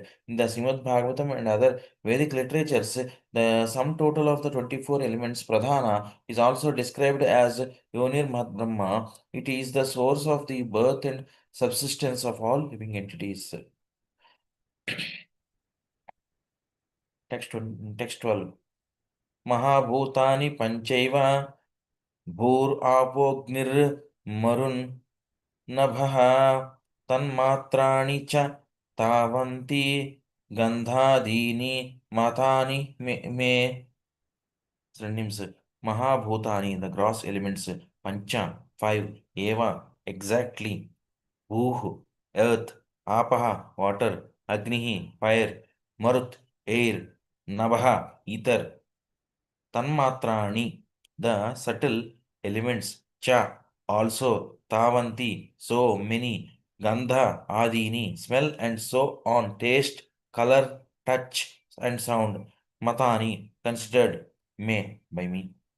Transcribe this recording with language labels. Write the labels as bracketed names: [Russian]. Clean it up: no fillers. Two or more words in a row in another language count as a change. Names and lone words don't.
[English] In the Śrīmad-Bhāgavatam and other Vedic literatures, the sum total of the 24 elements, Pradhana, is also described as [Sanskrit] Yonir Mahat Brahma. [English] It is the source of the birth and subsistence of all living entities. Text 12. [Sanskrit] Mahabhutani panchaiva bhur-apognir-marun nabhaha tanmatrani cha tavanti gandhadini matani me. [English] Synonyms. Mahabhutani, the gross elements. Pancha, 5. Eva, exactly. Bhuh, earth, Apaha, water, Agnihi, fire, Marut, air, Navaha, ether, Tanmatrani, the subtle elements, Cha, also, Tavanti, so many, Gandha, Adini, smell and so on, taste, color, touch and sound, Matani, considered, may, by me.